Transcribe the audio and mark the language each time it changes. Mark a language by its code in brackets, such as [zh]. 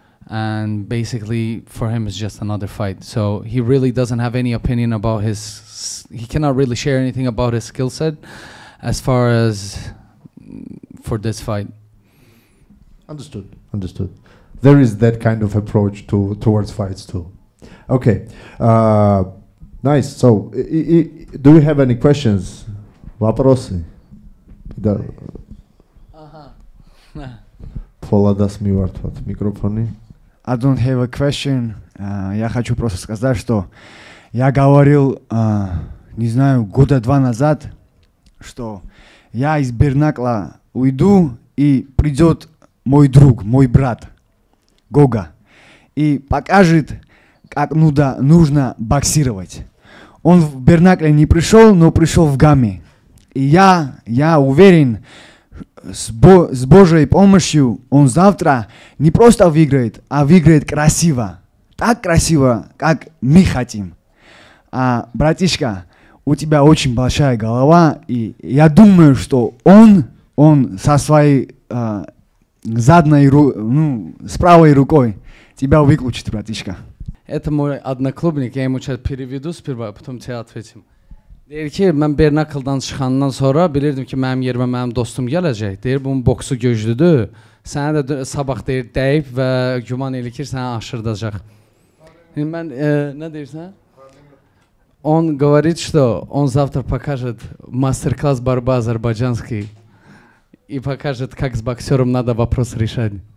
[en] And basically for him it's just another fight. So he really doesn't have any opinion about he cannot really share anything about his skill set as far as for this fight. Understood. There is that kind of approach towards fights too. Okay, nice. So do we have any questions? [ru] Вопросы? Пoladas мивартват микрофоны. [en] I don't have a question. [ru] Я хочу просто сказать, что я говорил, не знаю, года 2 назад, что я из Бернакла уйду и придет мой друг, мой брат Гога и покажет, как нужно боксировать. Он в Бернакле не пришел, но пришел в Гамме. И я уверен, с Божьей помощью он завтра не просто выиграет, а выиграет красиво. Так красиво, как мы хотим. Братишка, у тебя очень большая голова, и я думаю, что он со своей задней с правой рукой тебя выключит, братишка. Это мой одноклубник, я ему сейчас переведу сперва, а потом тебе ответим. [az] Deyir ki, mən Bernakldan çıxandan sonra bilirdim ki, mənim yerimə mənim dostum gələcək. Deyir, bunun boksu güclüdür. Sənə də sabah deyir, dəyib və güman edir ki, sənə aşırdacaq. Mən, nə deyirsən? [ru] Он говорит, что он завтра покажет мастер-класс борьбы азербайджанский и покажет, как с боксером надо вопрос решать.